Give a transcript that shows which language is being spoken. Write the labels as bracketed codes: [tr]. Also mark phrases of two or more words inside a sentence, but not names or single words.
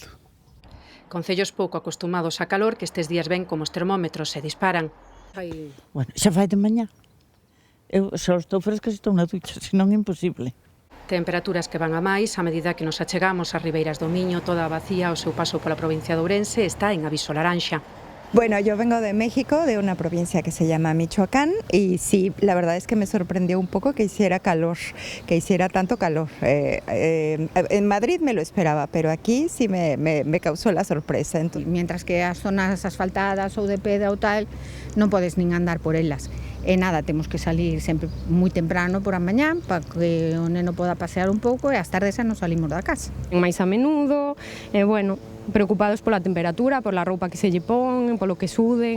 [gl] Concellos pouco acostumados a calor que estes días ven como os termómetros se disparan. Bueno, xa fai de mañá. Eu só estou fresca se estou na ducha, senón é imposible. Temperaturas que van a máis a medida que nos achegamos ás ribeiras do Miño. Toda a Bacía, o seu paso pola provincia de Ourense, está en aviso laranxa. [es] Bueno, yo vengo de México, de una provincia que se llama Michoacán, y sí, la verdad es que me sorprendió un poco que hiciera calor, que hiciera tanto calor. En Madrid me lo esperaba, pero aquí sí me causó la sorpresa. Mientras que [gl] as zonas asfaltadas ou de pedra ou tal, non podes nin andar por elas. E nada, temos que salir sempre moi temprano por a mañá para que o neno poda pasear un pouco e ás tardes xa non salimos da casa. Máis a menudo, bueno, preocupados pola temperatura, pola roupa que se lle pon, polo que suden.